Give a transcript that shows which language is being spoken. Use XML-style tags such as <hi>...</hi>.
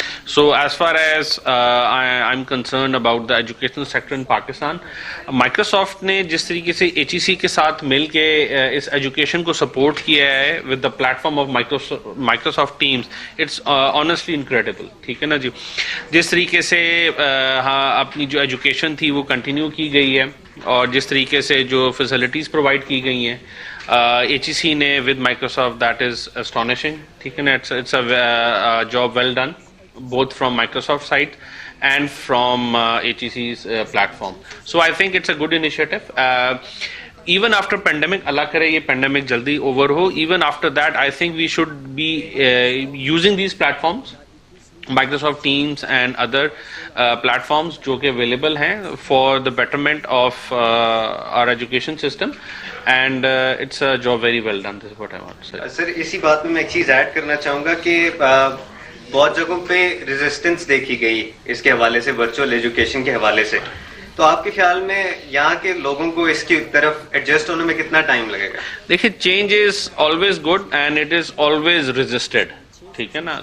<en>so as far as I am concerned about the educational sector in Pakistan,</en> <ur>Microsoft نے جس طریقے سے HEC کے ساتھ مل کے اس ایجوکیشن کو سپورٹ کیا ہے</ur> <en>With the platform of Microsoft Teams, it's honestly incredible.</en> <ur>ٹھیک ہے نا جی. جس طریقے سے ہاں اپنی جو ایجوکیشن تھی وہ کنٹینیو کی گئی ہے, اور جس طریقے سے جو فیسلٹیز پرووائڈ کی گئی ہیں HEC نے ود مائکروسافٹ,</ur> <en>That is astonishing.</en> <ur>ٹھیک ہے نا.</ur> <en>It's a job well done both from Microsoft side and from HEC's platform. So I think it's a good initiative. Even after pandemic,</en> <ur>Allah kare ye pandemic jaldi over ho,</ur> <en>even after that I think we should be using these platforms, Microsoft Teams and other platforms</en> <ur>jo ke available hain</ur> <en>for the betterment of our education system, and it's a job very well done. This is what I want to say.</en> <ur>Sir isi baat mein main ek cheez add karna chahunga ki بہت جگہوں پہ resistance دیکھی گئی اس کے حوالے سے, virtual education کے حوالے سے. تو آپ کے خیال میں یہاں کے لوگوں کو اس کی طرف ایڈجسٹ ہونے میں کتنا ٹائم لگے گا؟</ur> <en>دیکھیے, change is always good and it is always resisted.</en> <ur>ٹھیک ہے نا.</ur>